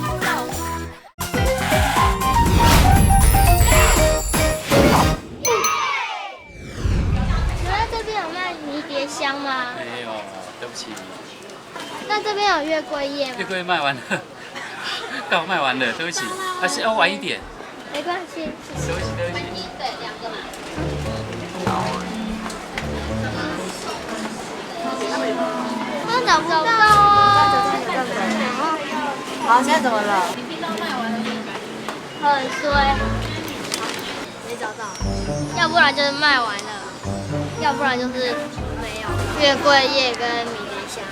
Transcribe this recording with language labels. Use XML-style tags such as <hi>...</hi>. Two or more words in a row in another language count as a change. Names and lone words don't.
<zh>請問這邊有賣迷迭香嗎？沒有，對不起。那這邊有月桂葉嗎？月桂賣完了，剛賣完了，對不起，而且要晚一點。沒關係，對不起，對不起。對，2個嘛。我找不到哦。好，现在怎么了？很衰，没找到。要不然就是賣完了，要不然就是沒有月桂葉跟迷迭香。</zh>